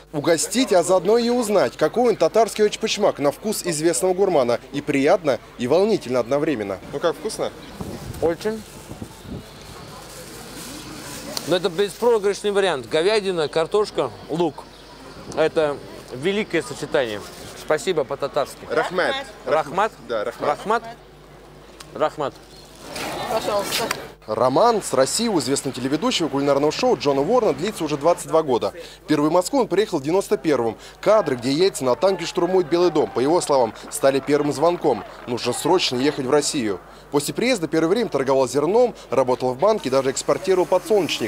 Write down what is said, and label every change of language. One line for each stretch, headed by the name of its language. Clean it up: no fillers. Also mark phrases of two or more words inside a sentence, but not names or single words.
Russian: Угостить, а заодно и узнать, какой он татарский очпочмак на вкус известного гурмана. И приятно, и волнительно одновременно. Ну как, вкусно? Очень. Но это беспроигрышный вариант. Говядина, картошка, лук. Это великое сочетание. Спасибо по-татарски. Рахмат. Рахмат? Да, рахмат. Рахмат? Рахмат. Пожалуйста. Роман с Россией у известного телеведущего кулинарного шоу Джона Уоррена длится уже 22 года. Впервые в Москву он приехал в 91-м. Кадры, где Ельцин на танке штурмует Белый дом, по его словам, стали первым звонком. Нужно срочно ехать в Россию. После приезда первое время торговал зерном, работал в банке, даже экспортировал подсолнечник.